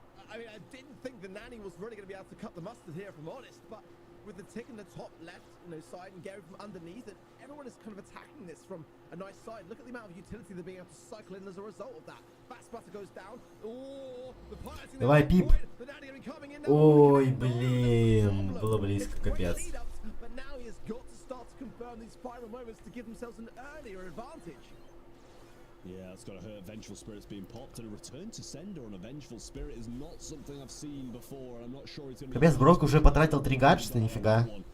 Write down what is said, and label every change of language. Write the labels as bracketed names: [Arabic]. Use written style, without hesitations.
[English] I mean, I didn't think the nanny was really going to be able to cut the mustard here, if I'm honest, but with the tick in the top left, side, and Gary from underneath, and everyone is kind of attacking this from a nice side. Look at the amount of utility they're being able to cycle in as a result of that. Batsplatter goes down. Oh, the pirates in the [Russian] Давай, Пип. [English] the nanny are coming in now. [Russian] Ой, блин, было близко, капец. [English] But now he has got to start to confirm these final moments to give themselves an earlier advantage. Yeah, it's got to hurt. Vengeful Spirit's being popped, and a return to sender on a Vengeful Spirit is not something I've seen before. I'm not sure he's going to be. [Russian] Капец, Брок уже потратил 3 гаджета, нифига.